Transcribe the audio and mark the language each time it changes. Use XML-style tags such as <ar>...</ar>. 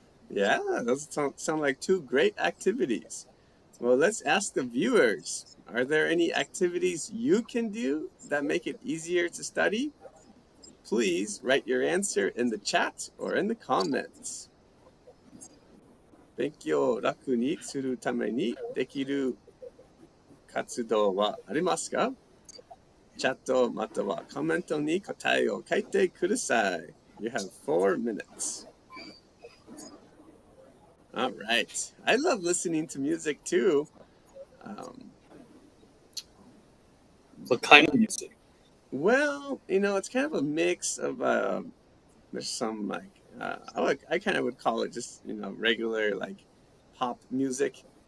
<en>Yeah, those sound like two great activities. Well, let's ask the viewers. Are there any activities you can do that make it easier to study? Please write your answer in the chat or in the comments.</en> <ja>勉強を楽にするためにできる活動はありますか？チャットまたはコメントに答えを書いてください。</ja> <en>You have 4 minutes. All right. I love listening to music too. What kind of music? Well, it's kind of a mix of there's some like I kind of would call it just regular like pop music.</en>